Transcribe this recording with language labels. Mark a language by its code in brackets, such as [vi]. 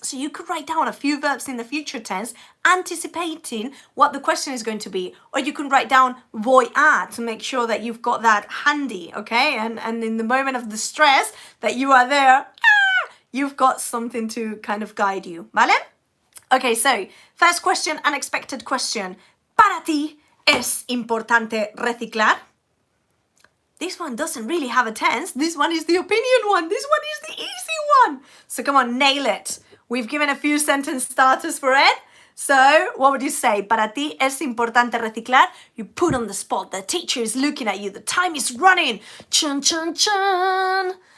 [en] So you could write down a few verbs in the future tense, anticipating what the question is going to be. Or you can write down [es] voy a [en] to make sure that you've got that handy, okay? And in the moment of the stress that you are there, you've got something to kind of guide you, [es] ¿vale? [en] Okay, so first question, unexpected question. [es] ¿Para ti es importante reciclar? [en] This one doesn't really have a tense. This one is the opinion one. This one is the easy one. So come on, nail it. We've given a few sentence starters for it. So what would you say? [es] Para ti es importante reciclar. [en] You put on the spot. The teacher is looking at you. The time is running. Chun, chun, chun.